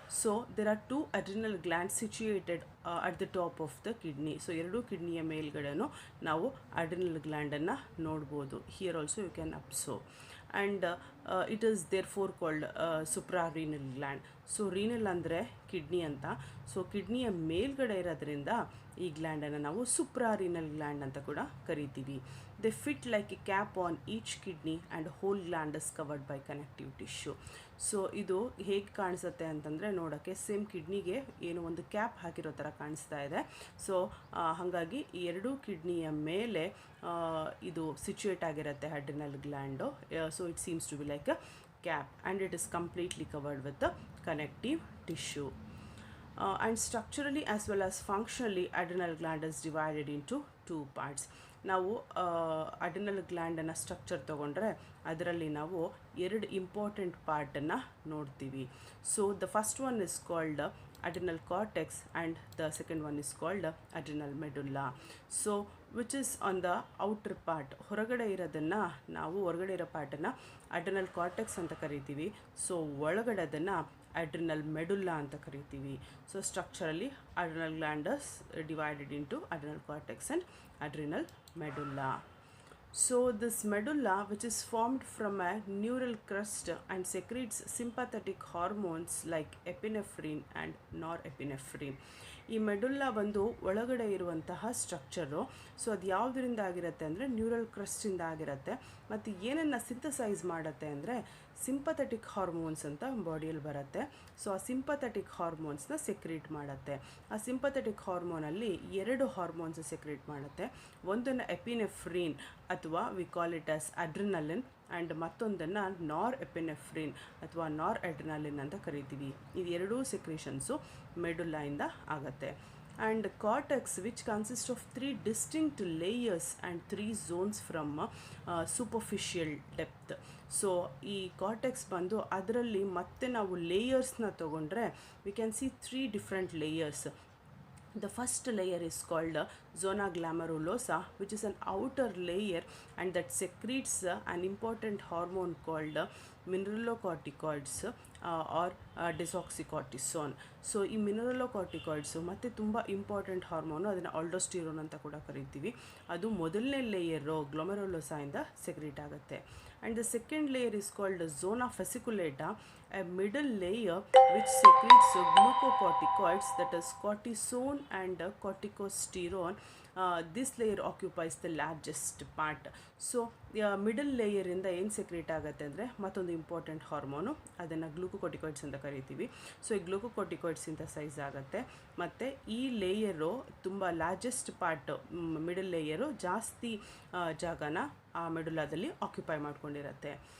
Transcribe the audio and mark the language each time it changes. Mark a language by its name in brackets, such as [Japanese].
[English] So there are two adrenal glands situated at the top of the kidney. [Kannada] So ಎರಡು ಕಿಡ್ನಿಯ ಮೇಲ್ಗಡೆನೂ ನಾವು adrenal gland ಅನ್ನು ನೋಡ್ಬೋದು. [English] Here also you can observe, and it is therefore called suprarenal gland. [Kannada] So renal ಅಂದರೆ kidney ಅಂತ. So ಕಿಡ್ನಿಯ ಮೇಲ್ಗಡೆ ಇರೋದ್ರಿಂದ ಈ ಗ್ಲ್ಯಾಂಡನ್ನು ನಾವು ಸುಪ್ರಾರೀನಲ್ ಗ್ಲ್ಯಾಂಡ್ ಅಂತ ಕೂಡ ಕರಿತೀವಿ. [English] They fit like a cap on each kidney and whole gland is covered by connective tissue. [Kannada] So ಇದು ಹೇಗೆ ಕಾಣಿಸುತ್ತೆ ಅಂತಂದರೆ ನೋಡೋಕ್ಕೆ ಸೇಮ್ ಕಿಡ್ನಿಗೆ ಏನೋ ಒಂದು ಕ್ಯಾಪ್ ಹಾಕಿರೋ ಥರ ಕಾಣಿಸ್ತಾ ಇದೆ. ಸೊ ಹಾಗಾಗಿ ಈ ಎರಡೂ ಕಿಡ್ನಿಯ ಮೇಲೆ ಇದು ಸಿಚುಯೇಟ್ ಆಗಿರುತ್ತೆ adrenal gland. [English] So it seems to be like a cap, and it is completely covered with the connective tissue. And structurally as well as functionally, adrenal gland is divided into two parts. [Kannada] ನಾವು adrenal ಗ್ಲ್ಯಾಂಡನ್ನು structure ತೊಗೊಂಡ್ರೆ ಅದರಲ್ಲಿ ನಾವು ಎರಡು important ಪಾರ್ಟನ್ನು ನೋಡ್ತೀವಿ. [English] So the first one is called adrenal cortex and the second one is called adrenal medulla. So which is on the outer part, [Kannada] ಹೊರಗಡೆ ಇರೋದನ್ನು ನಾವು ಹೊರಗಡೆ ಇರೋ ಪಾರ್ಟನ್ನು adrenal cortex ಅಂತ ಕರಿತೀವಿ. ಸೊ ಒಳಗಡೆ ಅದನ್ನು adrenal medulla ಅಂತ ಕರಿತೀವಿ. [English] So structurally adrenal gland is divided into adrenal cortex and adrenal medulla. So this medulla, which is formed from a neural crust and secretes sympathetic hormones like epinephrine and norepinephrine. [Kannada] ಈ medulla ಬಂದು ಒಳಗಡೆ ಇರುವಂತಹ structure. So ಅದು ಯಾವುದರಿಂದ ಆಗಿರುತ್ತೆ ಅಂದರೆ neural ಕ್ರಸ್ಟಿಂದ ಆಗಿರುತ್ತೆ. ಮತ್ತು ಏನನ್ನು ಸಿಂಥಸೈಸ್ ಮಾಡುತ್ತೆ ಅಂದರೆ ಸಿಂಪಥೆಟಿಕ್ ಹಾರ್ಮೋನ್ಸ್ ಅಂತ ಬಾಡಿಯಲ್ಲಿ ಬರುತ್ತೆ. ಸೊ ಆ ಸಿಂಪಥೆಟಿಕ್ ಹಾರ್ಮೋನ್ಸ್ನ ಸೆಕ್ರೀಟ್ ಮಾಡುತ್ತೆ. ಆ ಸಿಂಪಥೆಟಿಕ್ ಹಾರ್ಮೋನಲ್ಲಿ ಎರಡು ಹಾರ್ಮೋನ್ಸ್ ಸೆಕ್ರೀಟ್ ಮಾಡುತ್ತೆ. ಒಂದನ್ನು ಎಪಿನೆಫ್ರಿನ್ ಅಥವಾ [English] we call it as adrenaline, [Kannada] and ಮತ್ತೊಂದನ್ನು ನಾರ್ ಎಪಿನೆಫ್ರಿನ್ ಅಥವಾ ನಾರ್ ಅಡ್ರಿನಲಿನ್ ಅಂತ ಕರಿತೀವಿ. ಇದು ಎರಡೂ ಸೆಕ್ರೇಷನ್ಸು ಮೆಡುಲ್ಲಾಯಿಂದ ಆಗುತ್ತೆ. [English] And cortex which consist of 3 distinct layers and 3 zones from superficial depth. [Kannada] So ಈ ಕಾರ್ಟೆಕ್ಸ್ ಬಂದು ಅದರಲ್ಲಿ ಮತ್ತೆ ನಾವು ಲೇಯರ್ಸ್ನ ತೊಗೊಂಡ್ರೆ [English] We can see 3 different layers. The first layer is called zona glomerulosa, which is an outer layer and that secretes an important hormone called mineralocorticoids or desoxycortisone. [Kannada] So ಈ ಮಿನರಲೋಕಾರ್ಟಿಕಾಯ್ಡ್ಸು ಮತ್ತು ತುಂಬ important hormone, ಅದನ್ನು ಆಲ್ಡೋಸ್ಟಿರೋನ್ ಅಂತ ಕೂಡ ಕರಿತೀವಿ. ಅದು ಮೊದಲನೇ ಲೇಯರು ಗ್ಲೊಮೆರುಲೋಸಾಯಿಂದ ಸೆಕ್ರೀಟ್ ಆಗುತ್ತೆ. [English] And the second layer is called zona fasciculata, a middle layer which secretes glucocorticoids, that is cortisone and corticosterone. This layer occupies the largest part. [Kannada] So middle ಲೇಯರಿಂದ ಏನು ಸೆಕ್ರೇಟ್ ಆಗುತ್ತೆ ಅಂದರೆ ಮತ್ತೊಂದು ಇಂಪಾರ್ಟೆಂಟ್ ಹಾರ್ಮೋನು, ಅದನ್ನು ಗ್ಲೂಕೋಕಾರ್ಟಿಕಾಯ್ಡ್ಸ್ ಅಂತ ಕರಿತೀವಿ. So ಈ ಗ್ಲೂಕೋಕಾರ್ಟಿಕಾಯ್ಡ್ಸ್ synthesise ಆಗುತ್ತೆ. ಮತ್ತು ಈ ಲೇಯರು ತುಂಬ ಲಾರ್ಜೆಸ್ಟ್ ಪಾರ್ಟ್, ಮಿಡಲ್ ಲೇಯರು ಜಾಸ್ತಿ ಜಾಗನ ಆ ಮೆಡುಲಾದಲ್ಲಿ ಆಕ್ಯುಪೈ ಮಾಡ್ಕೊಂಡಿರುತ್ತೆ.